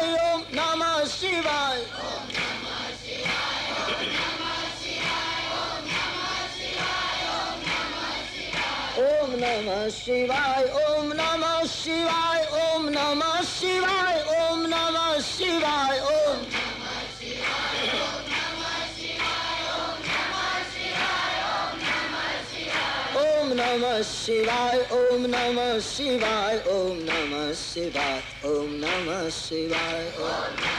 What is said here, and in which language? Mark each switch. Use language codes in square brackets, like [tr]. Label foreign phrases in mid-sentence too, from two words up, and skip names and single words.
[sa] ओम नमः शिवाय. ओम नमः शिवाय. ओम नमः शिवाय. ओम नमः शिवाय. ओम नमः શિવાય ઓમ નમઃ શિવાય ઓમ નમઃ શિવાય ઓમ નમઃ શિવાય ઓમ નમઃ શિવાય ઓમ